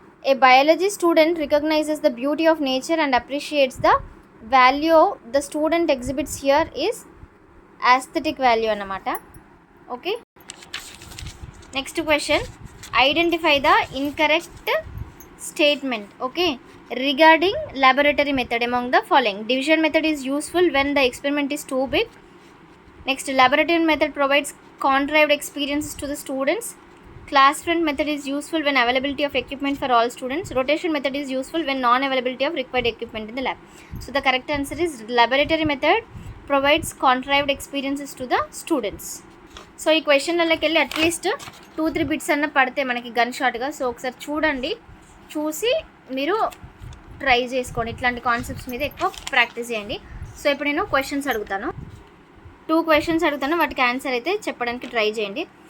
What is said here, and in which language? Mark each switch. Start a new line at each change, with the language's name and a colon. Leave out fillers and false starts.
English: A biology student recognises the beauty of nature and appreciates the value the student exhibits here is aesthetic value అన్నమాట. Okay, next question, identify the incorrect statement. Okay, regarding laboratory method among the following. Division method is useful when the experiment is too big. Next, laboratory method provides contrived experiences to the students. Class front method is useful when availability of equipment for all students. Rotation method is useful when non-availability of required equipment in the lab. So the correct answer is laboratory method provides contrived experiences to the students.
Telugu: So ఈ క్వశ్చన్లకి వెళ్ళి at least 2-3 bits అన్న పడితే మనకి gun షాట్గా. So ఒకసారి చూడండి, చూసి మీరు try చేసుకోండి. ఇట్లాంటి కాన్సెప్ట్స్ మీద ఎక్కువ ప్రాక్టీస్ చేయండి. సో ఇప్పుడు నేను క్వశ్చన్స్ అడుగుతాను, 2 క్వశ్చన్స్ అడుగుతాను, వాటికి ఆన్సర్ అయితే చెప్పడానికి ట్రై చేయండి.